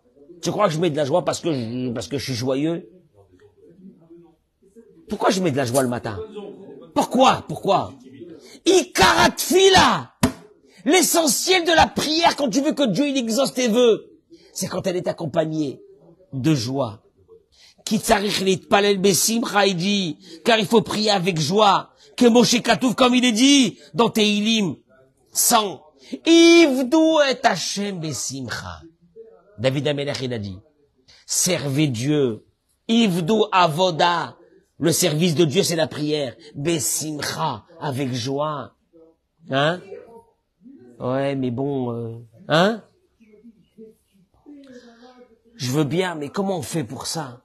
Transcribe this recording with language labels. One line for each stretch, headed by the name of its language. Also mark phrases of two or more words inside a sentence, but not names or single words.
French: Tu crois que je mets de la joie parce que je suis joyeux? Pourquoi je mets de la joie le matin?
Hebrew: Pourquoi? עיקר התפילה.
French: L'essentiel de la prière quand tu veux que Dieu il exauce tes vœux, c'est quand elle est accompagnée de joie.
Hebrew: כי צריך להתפלל בשמחה,
French: il dit, car il faut prier avec joie. Que Moshe Katouf, comme il est dit dans Tehilim 100.
Hebrew: עבדו את השם בשמחה.
French: David Amelech il a dit, servez Dieu.
Hebrew: עבדו עבודה.
French: Le service de Dieu c'est la prière. Besimcha, avec joie. Hein? Ouais, mais bon, hein? Je veux bien, mais comment on fait pour ça?